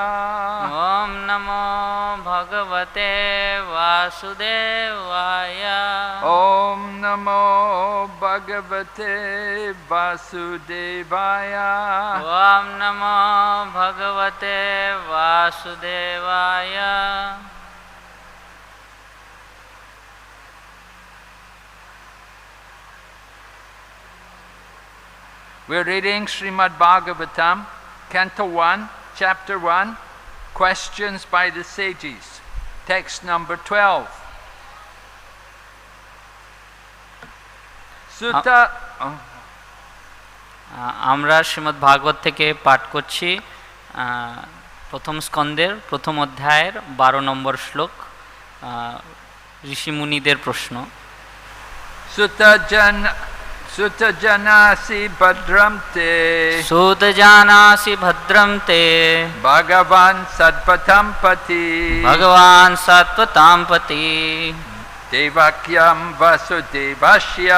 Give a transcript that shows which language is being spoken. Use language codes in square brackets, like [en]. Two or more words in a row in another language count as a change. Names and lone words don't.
[sa] ॐ नमो भगवते वासुदेवाय. ॐ नमो भगवते वासुदेवाय. ॐ नमो भगवते वासुदेवाय. [en] We're reading Srimad Bhagavatam, Canto 1, Chapter 1, Questions by the Sages, text number 12. [sa] Sutta. [bn] আমরা শ্রীমদ্ ভাগবত থেকে পাঠ করছি প্রথম স্কন্দের প্রথম অধ্যায়ের 12 নম্বর শ্লোক। ঋষিমুনিদের প্রশ্ন। [sa] सूत जानासि भद्रं ते. सूत जानासि भद्रं ते. भगवान् सत्पतां पति. भगवान् सत्पतां पति. देवक्यां वसुदेवस्य.